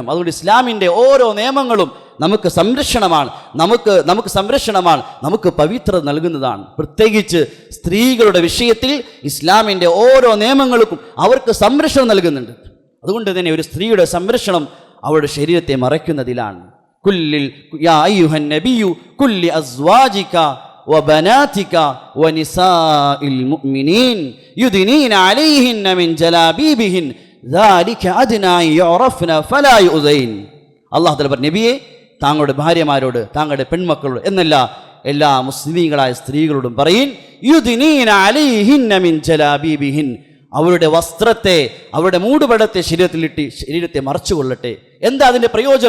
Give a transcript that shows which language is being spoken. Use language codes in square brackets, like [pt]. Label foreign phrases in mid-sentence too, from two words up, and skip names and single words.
[ml] അതുകൊണ്ട് ഇസ്ലാമിൻ്റെ ഓരോ നിയമങ്ങളും നമുക്ക് സംരക്ഷണമാണ്, നമുക്ക് പവിത്രത നൽകുന്നതാണ്. പ്രത്യേകിച്ച് സ്ത്രീകളുടെ വിഷയത്തിൽ ഇസ്ലാമിൻ്റെ ഓരോ നിയമങ്ങൾക്കും അവർക്ക് സംരക്ഷണം നൽകുന്നുണ്ട്. അതുകൊണ്ട് തന്നെ ഒരു സ്ത്രീയുടെ സംരക്ഷണം അവളുടെ ശരീരത്തെ മറയ്ക്കുന്നതിലാണ്. [ar] قل لي يا أيها النبي قل أزواجك وبناتك ونساء المؤمنين يدنين عليهن من جلابيبهن ذلك أدنى أن يعرفن فلا يؤذين. الله تعالى [ml] പറഞ്ഞു, നബിയെ താങ്കളുടെ ഭാര്യമാരോട്, താങ്കളുടെ പെൺമക്കളോട് എന്നല്ല, എല്ലാ മുസ്ലിമീങ്ങളായ സ്ത്രീകളോടും പറയിൻ, [ar] يدنين عليهن من جلابيبهن, [ml] അവരുടെ വസ്ത്രത്തെ, അവരുടെ മൂടുപടത്തെ ശരീരത്തെ മറച്ചുകൊള്ളട്ടെ. എന്താ അതിൻ്റെ പ്രയോജനം?